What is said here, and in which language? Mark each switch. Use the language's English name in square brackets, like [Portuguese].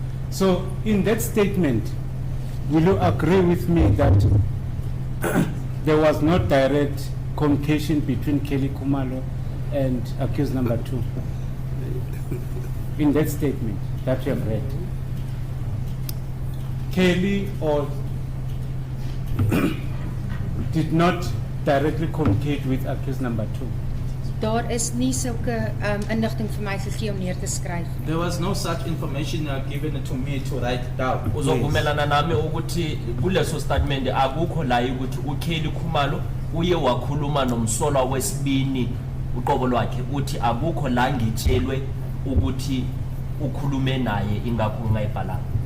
[English] So in that statement, will you agree with me that there was no direct communication between Kelly Kumalo and accused number 2? In that statement that you have read. Kelly or did not directly communicate with accused number 2. [Afrikaans] Daar is nie sulke inligting vir my gegee om neer te skryf nie. [English] There was no such information given to me to write down. [Zulu] Uzovumelana nami ukuthi kuleso statement akukho la ukuthi uKelly Khumalo uye wakhuluma nomsolwa wesibini uqobo lwakhe uthi akukho la ngitshelwe ukuthi ukhulume naye ingakho ngayibhalanga.